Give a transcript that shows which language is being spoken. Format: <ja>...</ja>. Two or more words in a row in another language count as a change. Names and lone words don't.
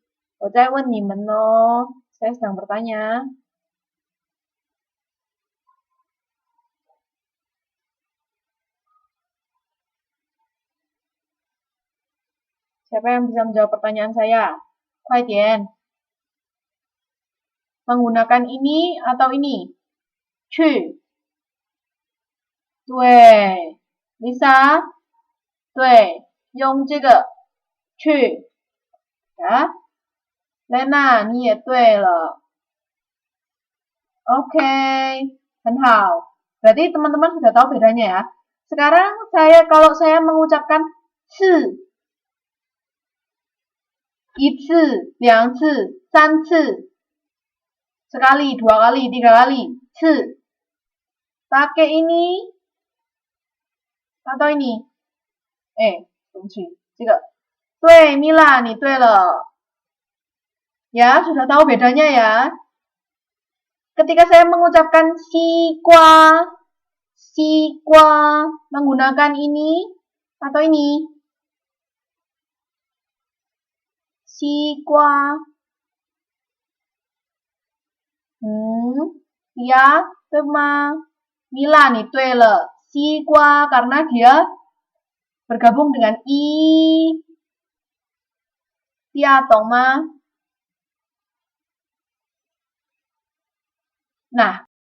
<zh>我在问你们哦，</zh> <id>saya sedang bertanya. Siapa yang bisa menjawab pertanyaan saya?</id> <zh>快点.</zh> <id>Menggunakan ini atau ini?</id> <zh>去. 对. Lisa? 对. 用这个去. Ya. Lena, 你也对了. Oke, 很好.</zh> <id>Berarti teman-teman sudah tahu bedanya ya. Sekarang kalau saya mengucapkan</id> <zh>次, 一次, 两次, 三次,</zh> <id>sekali, dua kali, tiga kali, 次. Pakai ini atau ini?</id> <zh>对不起，这个对 Mila, 你对了.</zh> <id>Ya, sudah tahu bedanya ya. Ketika saya mengucapkan sikwa, menggunakan ini atau ini? Sikwa. Ya,</id> <zh>对吗？ Mila, 你对了.</zh> <id>Sikwa karena dia bergabung dengan i. Ya,</id> <zh>懂吗？</zh> <id>Nah,</id>